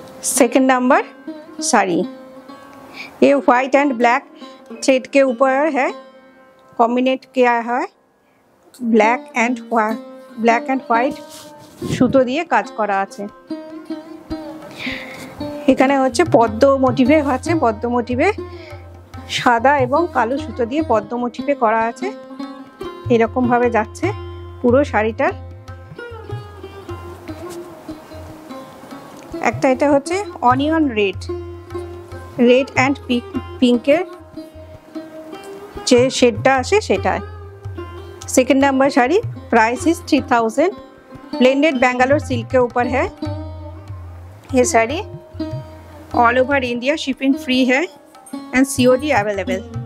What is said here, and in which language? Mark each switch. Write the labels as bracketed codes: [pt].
[hi] Second number sari, ये white and black thread के ऊपर है, कॉम्बिनेट किया है, ब्लैक एंड হোয়াইট সুতো দিয়ে কাজ করা আছে। [bn] এখানে হচ্ছে পদ্ম মোটিভে আছে, পদ্ম মোটিভে সাদা এবং কালো সুতো দিয়ে পদ্ম মোটিভে করা আছে। এরকম ভাবে যাচ্ছে পুরো শাড়িটার। একটা এটা হচ্ছে অনিয়ন রেড অ্যান্ড পিঙ্কের যে শেডটা আছে সেটা। [hi] Second number sari, price is 3000, blended Bangalore silk के ऊपर है ये sari. All over India shipping free है एंड COD अवेलेबल।